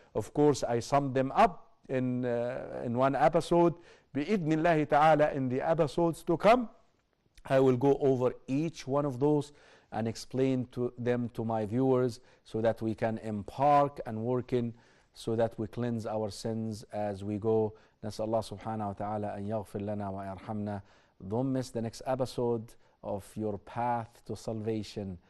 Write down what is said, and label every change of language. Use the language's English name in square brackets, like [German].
[English] Of course, I summed them up in one episode. Bi'idhnillahi ta'ala, in the episodes to come, I will go over each one of those and explain them to my viewers, so that we can embark and work in, so that we cleanse our sins as we go. [Arabic] نسأل الله سبحانه وتعالى أن يغفر لنا ويرحمنا. [English] Don't miss the next episode of your path to salvation.